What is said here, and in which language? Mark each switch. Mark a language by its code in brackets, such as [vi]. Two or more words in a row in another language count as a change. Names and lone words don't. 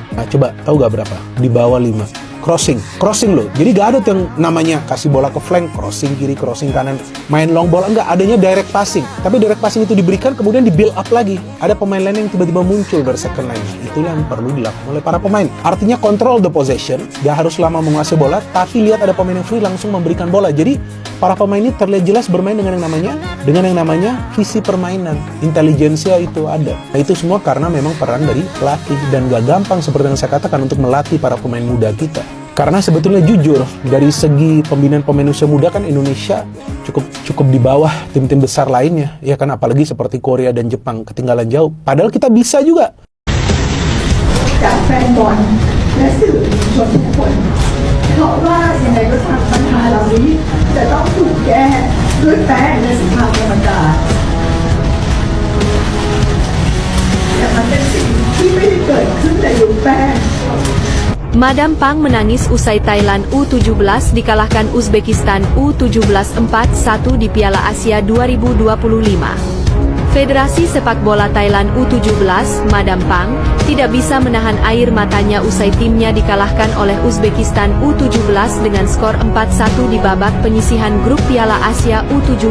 [id] Nah, coba tahu gak berapa? Di bawah 5. Crossing loh. Jadi gak ada tuh yang namanya kasih bola ke flank, crossing kiri, crossing kanan, main [en] long ball. [id] Enggak, adanya [en] direct passing. [id] Tapi [en] direct passing [id] itu diberikan kemudian di build up lagi. Ada pemain lain yang tiba-tiba muncul dari [en] second line. [id] Itulah yang perlu dilakukan oleh para pemain. [en] Artinya control the possession. [id] Gak harus lama menguasai bola, tapi lihat ada pemain yang free langsung memberikan bola. Jadi para pemain ini terlihat jelas bermain dengan yang namanya visi permainan. Intelijensia itu ada. Nah, itu semua karena memang peran dari pelatih dan gak gampang seperti yang saya katakan untuk melatih para pemain muda kita. Karena sebetulnya jujur, dari segi pembinaan pemain usia muda kan Indonesia cukup di bawah tim-tim besar lainnya. Ya kan, apalagi seperti Korea dan Jepang ketinggalan jauh. Padahal kita bisa juga. [th] จากแฟนบอลและสื่อมวลชนทุกคนด้วยแป้งและสภาพธรรมดาแต่มันเป็นสิ่งที่ไม่ได้เกิดขึ้นในยุคแป้ง [id] Madam Pang menangis usai Thailand U17 dikalahkan Uzbekistan U17 4-1 di Piala Asia 2025. Federasi Sepak Bola Thailand U17, Madam Pang, tidak bisa menahan air matanya usai timnya dikalahkan oleh Uzbekistan U17 dengan skor 4-1 di babak penyisihan grup Piala Asia U17.